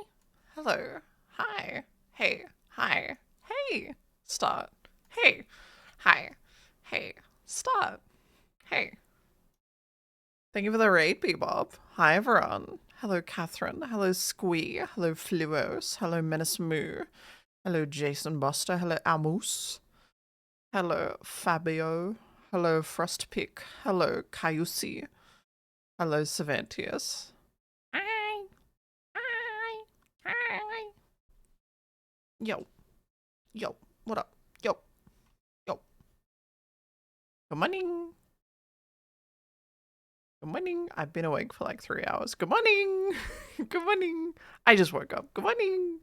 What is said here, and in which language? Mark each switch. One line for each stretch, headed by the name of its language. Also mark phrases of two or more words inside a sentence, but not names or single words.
English: Hello. Hi. Hey. Hi. Hey. Start. Hey. Hi. Hey. Start. Hey. Thank you for the raid, Bebop. Hi, everyone. Hello, Catherine. Hello, Squee. Hello, Fluos. Hello, Menace Moo. Hello, Jason Buster. Hello, Amos. Hello, Fabio. Hello, Frostpick. Hello, Cayusi. Hello, Savantius. Hi. Hi. Hi. Yo. Yo. What up? Yo. Yo. Good morning. Good morning. I've been awake for like 3 hours. Good morning. Good morning. I just woke up. Good morning.